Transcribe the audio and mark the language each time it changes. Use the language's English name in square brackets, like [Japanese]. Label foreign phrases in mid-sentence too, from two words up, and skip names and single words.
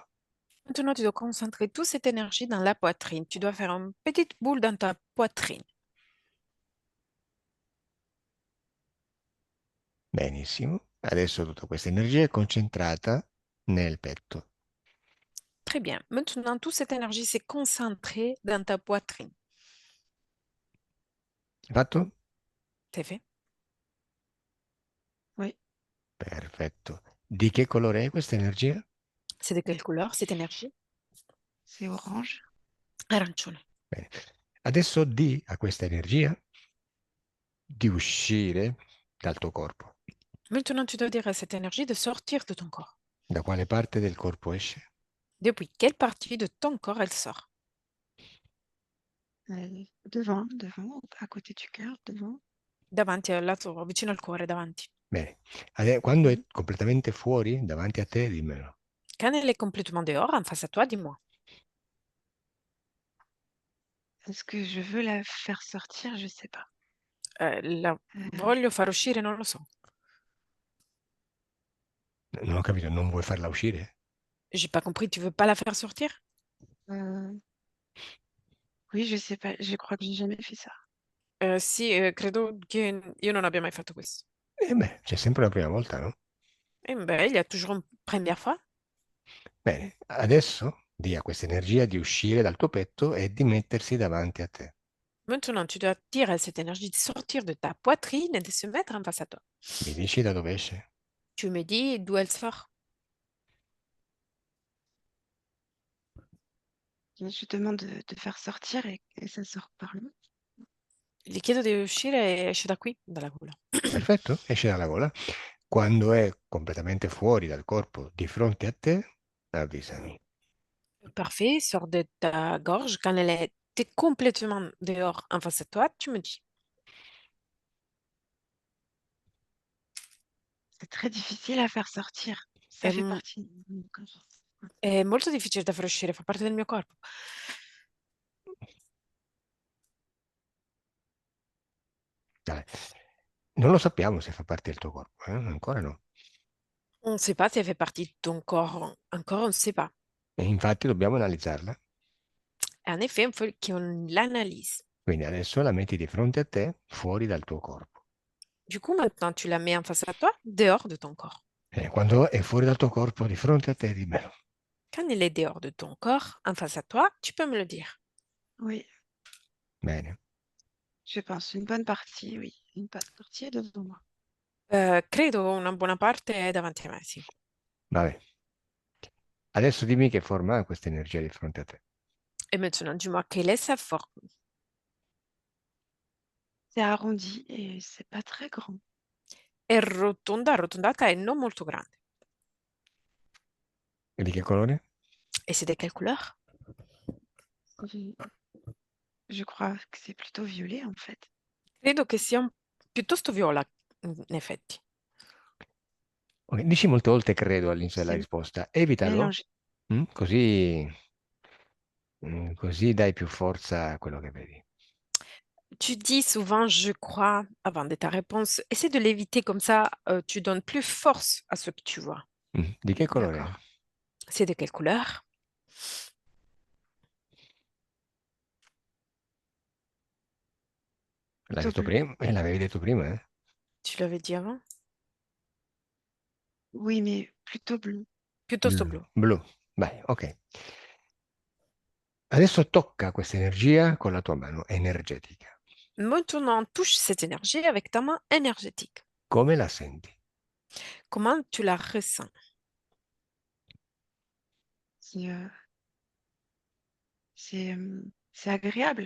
[French] Maintenant, tu dois concentrer toute cette énergie dans la poitrine. Tu dois faire une petite boule dans ta poitrine. [Italian] Benissimo. Adesso tutta questa energia è concentrata nel petto. [French] Très bien. Maintenant, toute cette énergie s'est concentrée dans ta poitrine. [Italian] Hai fatto? [French] C'est fait? Oui, [Italian] Perfetto. Di che colore è questa energia? [French] C'est de quelle couleur cette énergie? c'est orange. [Italian] Arancione. Bene. Adesso di a questa energia di uscire dal tuo corpo. [French] Maintenant, tu dois dire à cette énergie de sortir de ton corps. [Italian] Da quale parte del corpo esce? [French] Depuis quelle partie de ton corps elle sort? Devant, à côté du cœur, devant. [Italian] Davanti al lato, vicino al cuore, davanti. Bene. Quando è Mhm. completamente fuori, davanti a te, dimmelo. [French] Quand elle est complètement dehors, en face à toi, dis-moi. Est-ce que je veux la faire sortir? Je sais pas. [Italian] La Euh, voglio far uscire, non lo so. Non ho capito, non vuoi farla uscire? [French] J'ai pas compris, tu veux pas la faire sortir? euh, oui, je sais pas. Je crois que j'ai jamais fait ça. [Italian] Sì, credo che io non abbia mai fatto questo. E beh, c'è sempre la prima volta, no? [French] Eh ben, il y a toujours une première fois. [Italian] Bene, adesso di a questa energia di uscire dal tuo petto e di mettersi davanti a te. [French] Maintenant, tu dois dire à cette énergie de sortir de ta poitrine et de se mettre en face à toi. [Italian] Mi dici da dove esce? [French] Tu me dis d'où elle sort. Et je demande de faire sortir et ça sort par là. [Italian] Gli chiedo di uscire e esce da qui, dalla gola. Perfetto, esce dalla gola. Quando è completamente fuori dal corpo, di fronte a te, avvisami. [French] Parfait, sort de ta gorge. Quand elle est complètement dehors en face à toi, tu me dis. C'est très difficile à faire sortir. Ça [Italian] È, [French] fait m- partie de mon corps. [Italian] è molto difficile da far uscire, fa parte del mio corpo. Dai. Non lo sappiamo se fa parte del tuo corpo, ancora no. [French] On ne sait pas si elle fait partie de ton corps. Encore, on ne sait pas. [Italian] E infatti dobbiamo analizzarla. [French] En effet, il faut qu'on l'analyse. [Italian] Quindi adesso la metti di fronte a te, fuori dal tuo corpo. [French] Du coup, maintenant, tu la mets en face à toi, dehors de ton corps. [Italian] E quando è fuori dal tuo corpo, di fronte a te, dimmelo. [French] quand elle est dehors de ton corps, en face à toi, tu peux me le dire. Oui, [Italian] Bene. [French] je pense une bonne partie, oui. Une bonne partie est devant moi. [Italian] Credo una buona parte è davanti a me, sì. Vabbè. Adesso dimmi che forma ha questa energia di fronte a te. [French] Et maintenant, dis-moi, quelle est sa forme? C'est arrondi et c'est pas très grand. [Italian] È rotonda, arrotondata e non molto grande. E di che colore? [French] Et c'est de quelle couleur? Je, je crois que c'est plutôt violet en fait. [Italian] Credo che sia piuttosto viola, in effetti. Ok, dici molte volte credo all'inizio della [French] C'est [Italian] risposta. Evitalo, [French] mélangé. [Italian] così, così dai più forza a quello che vedi. [French] Tu dis souvent je crois avant de ta réponse. Essaie de l'éviter comme ça, tu donnes plus force à ce que tu vois. [Italian] Di che colore è? [French] D'accord. C'est de quelle couleur? [Italian] L'hai [French] Plutôt [Italian] detto [French] bleu. [Italian] prima? L'avevi detto prima, eh? [French] Tu l'avais dit avant? Oui, mais plutôt bleu. [Italian] Piuttosto blu. Blu. Vai, ok. Adesso tocca questa energia con la tua mano energetica. [French] Maintenant, touche cette énergie avec ta main énergétique. [Italian] Come la senti? [French] Comment tu la ressens? C'est c'est agréable.